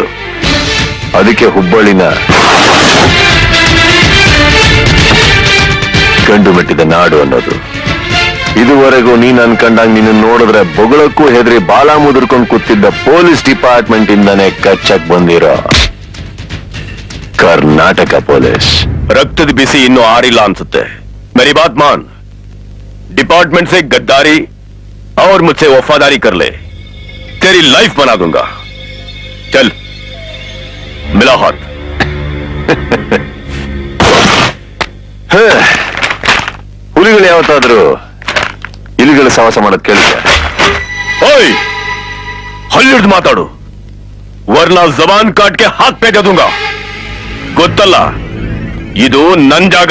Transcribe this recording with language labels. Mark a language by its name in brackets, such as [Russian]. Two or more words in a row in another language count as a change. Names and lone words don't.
[Kannada] ಅದಕ್ಕೆ ಹುಬ್ಬಳ್ಳಿನ ಗಂಡು ಮೆಟ್ಟಿದ ನಾಡು ಅನ್ನೋದು. ಇದುವರೆಗೂ ನೀನ್ ಅನ್ಕಂಡಂಗ್ ನಿನ್ನ ನೋಡಿದ್ರೆ ಬೊಗಳಕ್ಕೂ ಹೆದರಿ ಬಾಲ ಮುದುರ್ಕೊಂಡು ಕೂತಿದ್ದ ಪೊಲೀಸ್ ಡಿಪಾರ್ಟ್ಮೆಂಟ್ ಇಂದಾನೆ ಕಚ್ಚಕ್ ಬಂದಿರೋ ಕರ್ನಾಟಕ ಪೊಲೀಸ್ ರಕ್ತದ ಬಿಸಿ ಇನ್ನೂ ಆರಿಲ್ಲ ಅನ್ಸುತ್ತೆ. [Hindi] मेरी बात मान, डिपार्टमेंट से गद्दारी और मुझसे वफादारी कर ले, तेरी लाइफ बना दूंगा. चल मिला हाथ. [Kannada] ಹುಲಿಗಳು ಯಾವತ್ತಾದ್ರೂ ಇಲಿಗಳ ಸವಾಸ ಮಾಡೋದ್ ಕೇಳಿದೆ? ಓಯ್, ಹಲ್ಲಿಡ್ದು ಮಾತಾಡು, [Hindi] वर्ना ज़बान काट के हाथ पे दूँगा. [Kannada] ಗೊತ್ತಲ್ಲ, ಇದು ನನ್ ಜಾಗ.